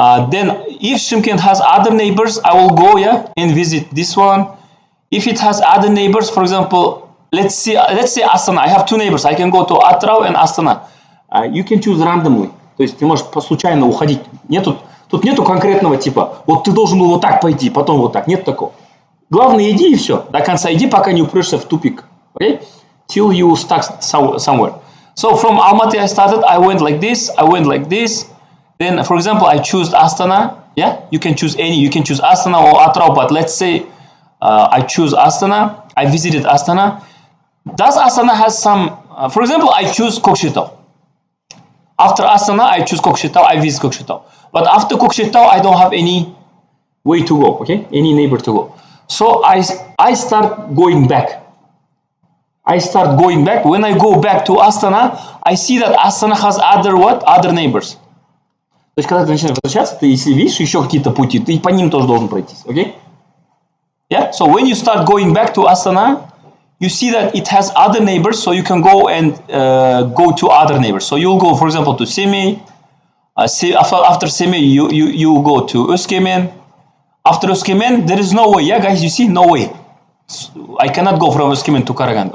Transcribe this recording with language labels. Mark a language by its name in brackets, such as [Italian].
[English] Then, if Shymkent has other neighbors, I will go, yeah, and visit this one. If it has other neighbors, for example, let's say Astana. I have 2 neighbors. I can go to Atrau and Astana. You can choose randomly. [Russian] То есть ты можешь случайно уходить. Тут нету конкретного типа. Вот ты должен был вот так пойти, потом вот так. Нет такого. Главное, иди и все. До конца иди, пока не упрешься в тупик. [English] Okay? Till you stuck somewhere. So from Almaty I started. I went like this. I went like this. Then, for example, I choose Astana. Yeah, you can choose any. You can choose Astana or Atrau. But let's say I choose Astana. I visited Astana. Does Astana has some? For example, I choose Kokshetau. After Astana, I choose Kokshetau. I visit Kokshetau. But after Kokshetau, I don't have any way to go. Okay, any neighbor to go. So I start going back. When I go back to Astana, I see that Astana has other neighbors. [Russian] То есть, когда ты начинаешь возвращаться, ты если видишь еще какие-то пути, ты по ним тоже должен пройтись. [English] Okay? Yeah. So when you start going back to Astana, you see that it has other neighbors, so you can go and go to other neighbors. So you'll go, for example, to Semih. After Semih, you go to Özkemen. After Özkemen, there is no way. Yeah, guys, you see, no way. I cannot go from Özkemen to Karaganda.